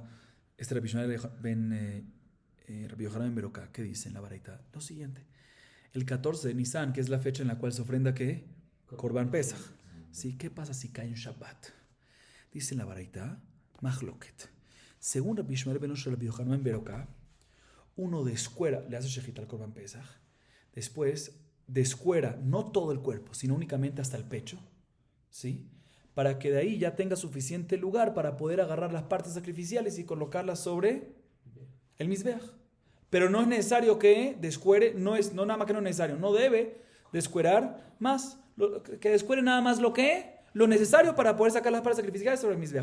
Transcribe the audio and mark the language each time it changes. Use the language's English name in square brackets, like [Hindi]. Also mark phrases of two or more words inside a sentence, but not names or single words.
[Spanish] Este Rabbi Ishmael Rabbi Yohanan ben Beroka, ¿qué dice en la baraita? Lo siguiente. El 14 de Nisan, que es la fecha en la cual se ofrenda, ¿qué? [Hebrew] Korban Pesach. ¿Sí? [Spanish] ¿Qué pasa si cae en Shabbat? Dice en la baraita, Mahloket. Según Rabbi Ishmael ben Rabbi Yohanan ben Beroka, uno descuera, le hace shejita al [Hebrew] Korban Pesach, [Spanish] después descuera no todo el cuerpo, sino únicamente hasta el pecho, ¿sí? Para que de ahí ya tenga suficiente lugar para poder agarrar las partes sacrificiales y colocarlas sobre el Mizbeach. Pero no es necesario que descuere, no nada más que no es necesario, no debe descuerar más, que descuere nada más lo necesario para poder sacar las partes sacrificiales sobre el Mizbeach.